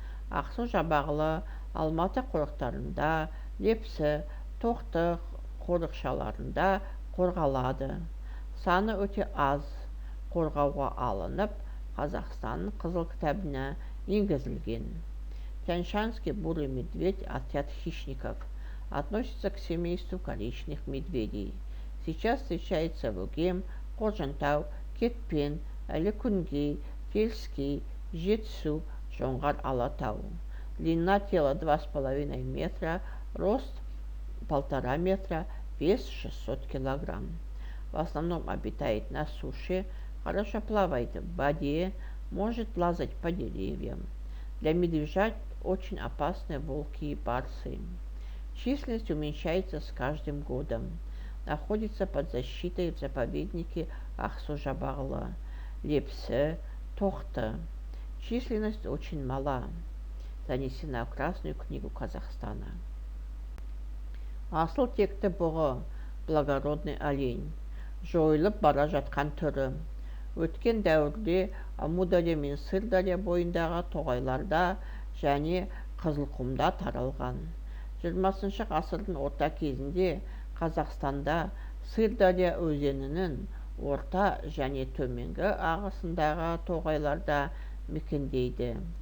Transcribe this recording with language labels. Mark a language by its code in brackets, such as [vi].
[kk] Ақсу-Жабағылы, Алматы қорықтарында, Лепсі, Тоқтық қорықшаларында қорғалады. Саны өте аз. Қорғауға алынып, Қазақстанның қызыл кітабына енгізілген. [ru] Тянь-Шанский бурый медведь – отряд хищников. Относится к семейству коричневых медведей. Сейчас встречается в Өгем, Қожынтау, Кетпен, Іле-Күнгей, Теріскей, Жетісу, Жоңғар Алатау. Длина тела 2,5 метра, рост 1,5 метра, вес 600 кг. В основном обитает на суше, хорошо плавает в воде, может лазать по деревьям. Для медвежат очень опасны волки и барсы. Численность уменьшается с каждым годом. Находится под защитой в заповеднике Ақсу-Жабағылы, Лепсі, Тоқты. Численность очень мала. Занесена в Красную книгу Казахстана. [kk] Асыл текті бұғы, [ru] благородный олень. [kk] Жойылып бара жатқан түрі. Өткен дәуірде Амудария мен Сырдария бойындағы тоғайларда және Қызылқұмда таралған. 20 ғасырдың орта кезінде Қазақстанда Сырдария өзенінің орта және төменгі ағысындағы тоғайларда мекендейді.